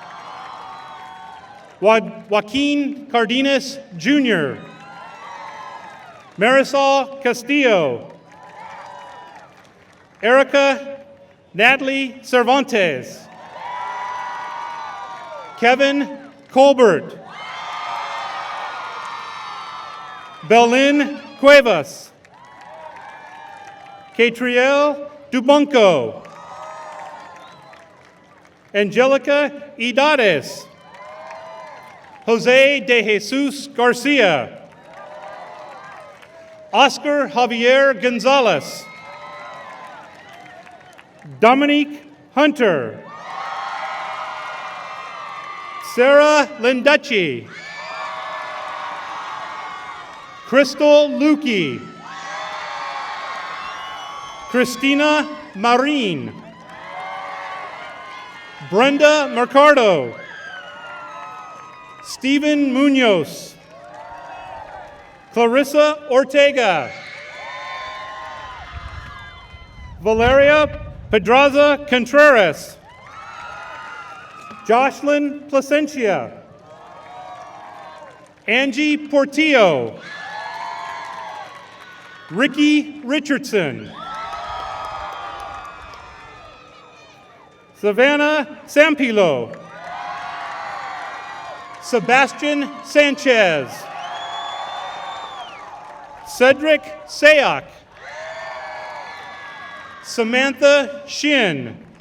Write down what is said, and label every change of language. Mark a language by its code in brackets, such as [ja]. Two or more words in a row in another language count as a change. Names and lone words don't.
[en] Joaquin Cardenas Jr., Marisol Castillo, Erica Natalie Cervantes, Kevin Colbert, Belin Cuevas, Catriel Dubunco, Angelica Idades, Jose de Jesus Garcia, Oscar Javier Gonzalez, Dominique Hunter, Sarah Linducci, Crystal Lukey, Christina Marine, Brenda Mercado, Stephen Munoz, Clarissa Ortega, Valeria Pedraza Contreras, Jocelyn Placencia, Angie Portillo. Ricky Richardson. Savannah Sampilo. Sebastian Sanchez. Cedric Sayak. Samantha Shin.